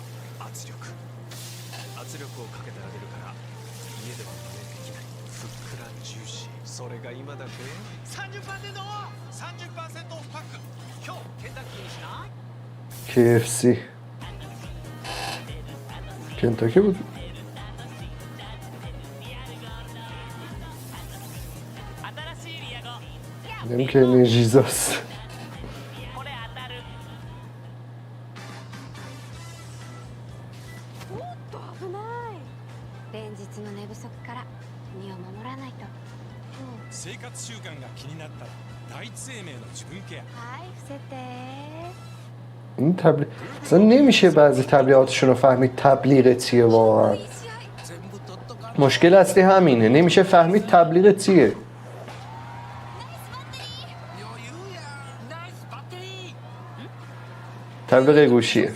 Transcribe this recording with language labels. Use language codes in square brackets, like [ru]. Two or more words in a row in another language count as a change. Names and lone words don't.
[fa] KFC کنتاکی بود. نمی‌کنه انرژیزاست. [ja] 生活習慣が気になったら第一生命の自分ケア。はい、伏せて。 [fa] این تبلیغ اصلا نمیشه بعضی تبلیغاتشون رو فهمید تبلیغ چیه واقعا. مشکل اصلی همینه، نمیشه فهمید تبلیغ چیه. تبلیغ گوشیه.